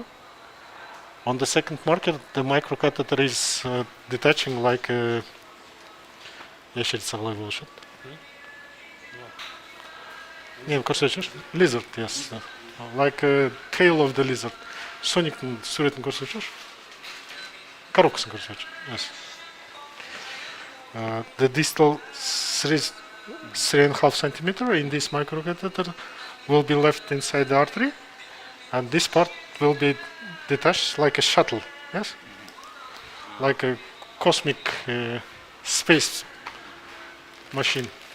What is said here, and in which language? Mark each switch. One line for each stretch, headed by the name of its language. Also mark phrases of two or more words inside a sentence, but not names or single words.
English: On the second marker, the microcatheter is detaching like a lizard, yes, like a tail of the lizard.
Kazakh: Sonic sureten көрсетші. Коробкасын көрсетші.
English: Yes. The distal 3.5 centimeter in this microcatheter will be left inside the artery, and this part will be detached like a shuttle, yes, like a cosmic space machine.